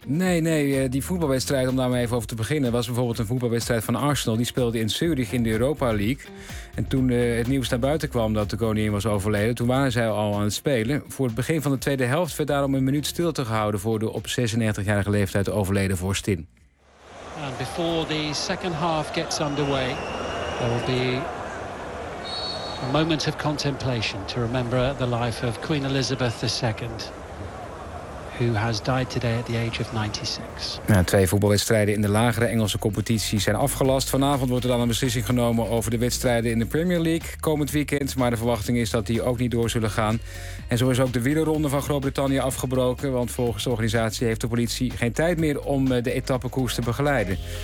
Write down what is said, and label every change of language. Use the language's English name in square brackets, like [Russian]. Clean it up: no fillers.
[Dutch] Nee, die voetbalwedstrijd, om daar maar even over te beginnen, was bijvoorbeeld een voetbalwedstrijd van Arsenal. Die speelde in Zurich in de Europa League. En toen het nieuws naar buiten kwam dat de koningin was overleden, toen waren zij al aan het spelen. Voor het begin van de tweede helft werd daarom een minuut stilte gehouden voor de op 96-jarige leeftijd overleden vorstin. [English] And before the second half gets underway, there will be a moment of contemplation to remember the life of Queen Elizabeth II, who has died today at the age of 96. [Dutch] Nou, 2 voetbalwedstrijden in de lagere Engelse competitie zijn afgelast. Vanavond wordt er dan een beslissing genomen over de wedstrijden in de Premier League komend weekend, maar de verwachting is dat die ook niet door zullen gaan. En zo is ook de wielerronde van Groot-Brittannië afgebroken, want volgens de organisatie heeft de politie geen tijd meer om de etappekoers te begeleiden.